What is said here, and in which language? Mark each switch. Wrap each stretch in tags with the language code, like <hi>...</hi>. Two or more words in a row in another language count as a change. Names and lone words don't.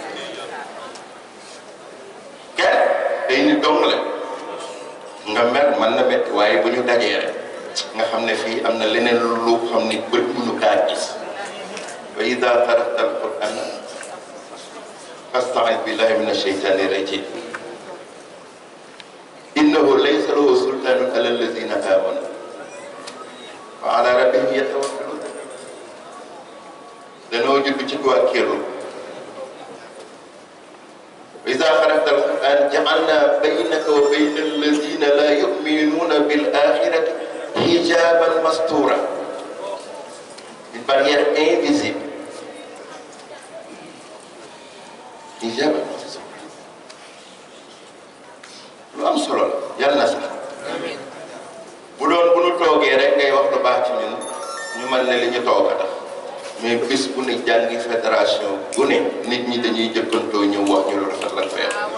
<wo>kenn day ni dong la nga mer mën na métti waaye bu ñu dajee rek nga xam ne fii am na leneen lu xam ni bët mënu kaa gis</wo> <ar>وإذا قرأت القرآن فاستعذ بالله من الشيطان الرجيم إنه ليس له سلطان على الذين آمنوا وعلى ربهم يتوكلون</ar> <wo>danoo judd ci waa kéeru</wo> <ar>وإذا قرأت القرآن جعلنا بينك وبين الذين لا يؤمنون بالآخرة حجابا مستورا,</ar> <fr>une barrière invisible.</fr> <ar>حجابا مستورا.</ar> <wo>Lu am solo la yàlla na sax bu doon bu nu toogee rek ngay wax lu baax ci ñun ñu mën ne li ñu toog a tax mais bis bu ne jàngi fédération bu ne nit ñi dañuy jëkkantoo ñëw wax ñu lu rafet la fee</wo>